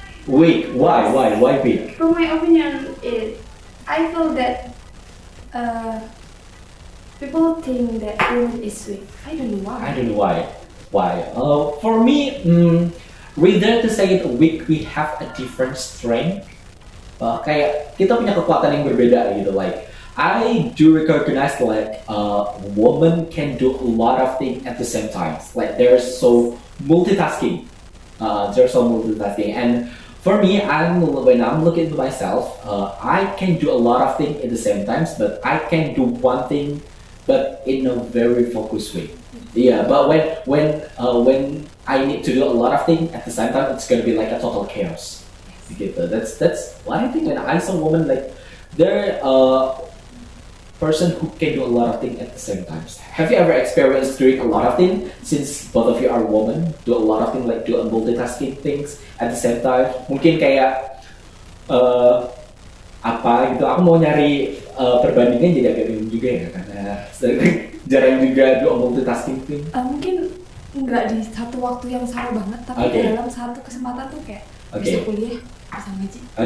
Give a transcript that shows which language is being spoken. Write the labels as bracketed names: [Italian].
[English] Weak. Why? Why weak? From my opinion, I feel that people think that woman is weak. I don't know why. I don't know why. Why? For me, rather to say it weak, we have a different strength. [Indonesian] Kayak kita punya kekuatan yang berbeda gitu. [English] Like I do recognize like woman can do a lot of things at the same time. Like they're so multitasking. And for me, when I'm looking at myself, I can do a lot of things at the same time, but I can do one thing, but in a very focused way. Yeah, but when I need to do a lot of things at the same time, it's gonna be like a total chaos. Gitu. That's what I think. When I saw a woman like they're a person who can do a lot of things at the same time. Have you ever experienced doing a lot of things? Since both of you are women, do a lot of things like do a multitasking things at the same time. [Indonesian] Mungkin kayak apa gitu. Aku mau nyari perbandingan jadi agak bingung juga ya karena jarang juga [English] do a multitasking thing. [Indonesian] Mungkin nggak di satu waktu yang sama banget, tapi dalam satu kesempatan tuh kayak bisa kuliah, bisa ngaji.